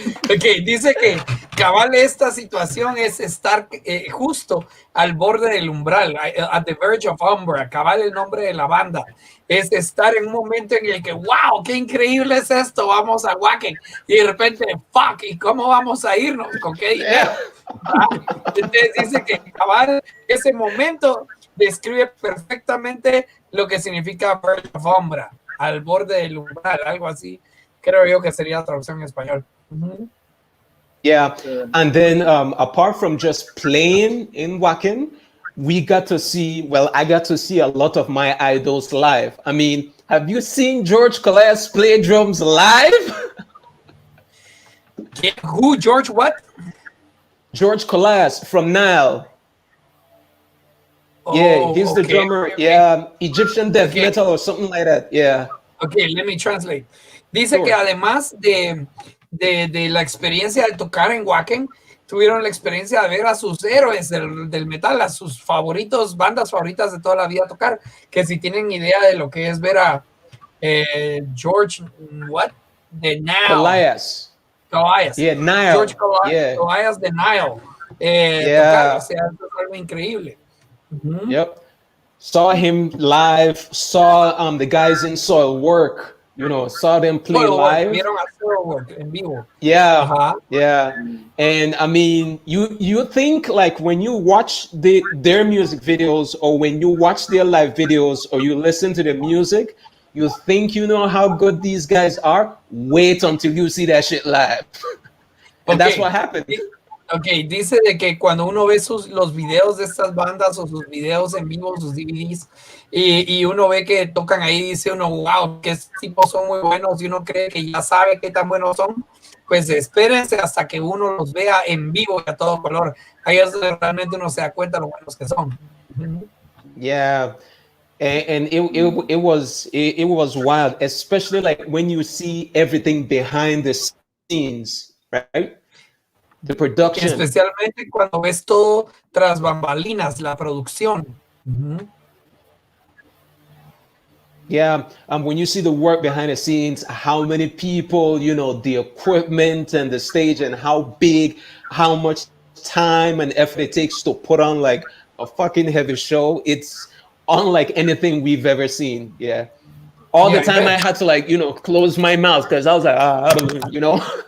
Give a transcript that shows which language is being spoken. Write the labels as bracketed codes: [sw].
[es] Ok, dice que cabal esta situación es estar justo al borde del umbral, [en] at the verge of umbra, [es] cabal el nombre de la banda, es estar en un momento en el que, wow, qué increíble es esto, vamos a Wacken, y de repente, fuck, ¿y cómo vamos a irnos? ¿Con qué dinero? Entonces dice que cabal ese momento describe perfectamente lo que significa verge of umbra, al borde del umbral, algo así. Creo yo que sería la traducción en español. Uh-huh. [en] Yeah, and then apart from just playing in Wacken, we got to see, well, I got to see a lot of my idols live. I mean, have you seen George Calais play drums live? Who, George what? George Calais from Nile. Yeah, he's the drummer. Okay. Yeah, Egyptian death metal or something like that. Yeah. Okay, let me translate. [es] Dice que además de la experiencia de tocar en Wacken, tuvieron la experiencia de ver a sus héroes del metal, a sus favoritos, bandas favoritas de toda la vida tocar, que si tienen idea de lo que es ver a George, what? De Nile. [en] Calais. Yeah, Nile. George Calais, yeah. [es] Calais de Nile. [en] Yeah. [es] Tocar, o sea, eso es algo increíble. Uh-huh. [en] Yep. Saw him live, saw the guys in Soil work. You know, saw them play live. [es] Vieron a Soilwork en vivo. [en] Yeah, uh-huh. Yeah. And I mean, you think like when you watch their music videos or when you watch their live videos or you listen to the music, you think you know how good these guys are. Wait until you see that shit live. And that's what happened. [es] Ok, dice de que cuando uno ve los videos de estas bandas o sus videos en vivo, sus DVDs, y uno ve que tocan ahí, dice uno, wow, que estos tipos son muy buenos, y uno cree que ya sabe qué tan buenos son, pues espérense hasta que uno los vea en vivo y a todo color. Ahí es donde realmente uno se da cuenta de lo buenos que son. [en] Yeah. And it was wild, especially like when you see everything behind the scenes, right? The production. [es] Especialmente cuando ves todo tras bambalinas, la producción. [en] Yeah, when you see the work behind the scenes, how many people, you know, the equipment and the stage and how big, how much time and effort it takes to put on like a fucking heavy show. It's unlike anything we've ever seen. Yeah. All the time I had to like, you know, close my mouth because I was like, you know.